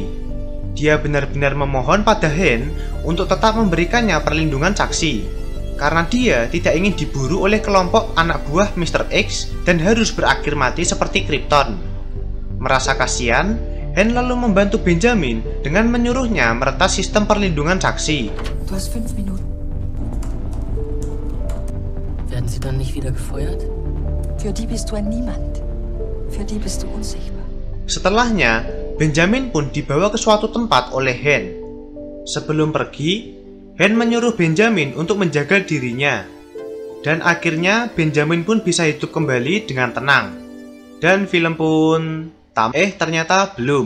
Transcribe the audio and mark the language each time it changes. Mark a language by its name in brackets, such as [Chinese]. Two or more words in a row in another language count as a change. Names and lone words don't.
[Indonesian] Dia benar-benar memohon pada Hank untuk tetap memberikannya perlindungan saksi, karena dia tidak ingin diburu oleh kelompok anak buah Mr. X dan harus berakhir mati seperti Krypton. Merasa kasihan, Hank lalu membantu Benjamin dengan menyuruhnya meretas sistem perlindungan saksi. [German] Du hast 5 Minuten. Werden sie dann nicht wieder gefeuert? Für die bist du ein Niemand. Für die bist du unsichtbar. [Indonesian] Setelahnya, Benjamin pun dibawa ke suatu tempat oleh Hank. Sebelum pergi, Hank menyuruh Benjamin untuk menjaga dirinya. Dan akhirnya Benjamin pun bisa hidup kembali dengan tenang. Dan film pun ternyata belum.